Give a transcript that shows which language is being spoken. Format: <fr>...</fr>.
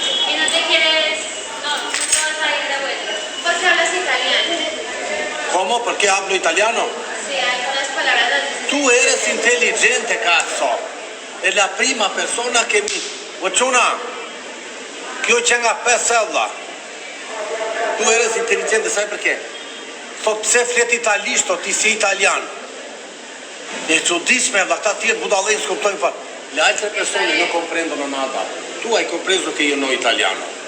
<es>¿Y no te quieres, no vas a ir de vuelta? ¿Por qué hablas italiano? ¿Cómo? Perché hablo italiano? Sí, algunas palabras las dices. Tu eres intelligente, cazzo.</es> <it>È la prima persona che mi...</it> <sq>Fortuna, kjo që nga 5 sella.</sq> <es>Tu eres intelligente, sai perché?</es> <sq>Thot pse flet italisht, thot ti si italian. E çuditshme, ata tjerë budallëj s'kuptojnë fare.</sq> <it>Le altre persone non comprendono nada. Tu hai compreso che io non italiano.</it>